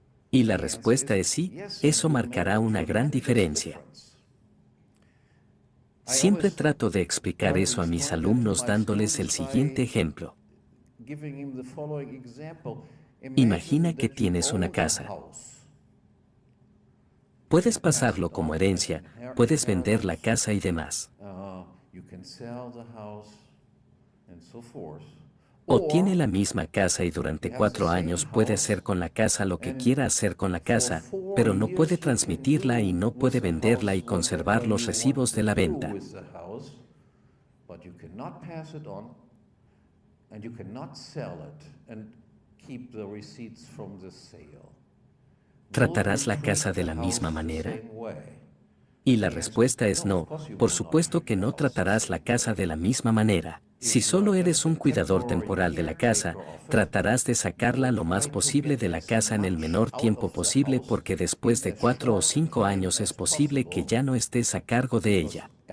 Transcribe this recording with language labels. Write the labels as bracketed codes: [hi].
[es] Y la respuesta es sí, eso marcará una gran diferencia. Siempre trato de explicar eso a mis alumnos dándoles el siguiente ejemplo. [en] giving him the following example. [es] Imagina que [en] that you [es] tienes una [en] own a [es] casa. [en] house. [es] Puedes pasarlo como herencia, puedes vender la casa y demás. [en] You can sell the house and so forth. [es] O tiene la misma casa y durante 4 años puede hacer con la casa lo que quiera hacer con la casa, pero no puede transmitirla y no puede venderla y conservar los recibos de la venta. [en] But you cannot pass it on, and you cannot sell it and keep the receipts from the sale. [es] ¿Tratarás la casa de la misma manera? Y la respuesta es no, por supuesto que no tratarás la casa de la misma manera. Si solo eres un cuidador temporal de la casa, tratarás de sacarla lo más posible de la casa en el menor tiempo posible porque después de 4 o 5 años es posible que ya no estés a cargo de ella.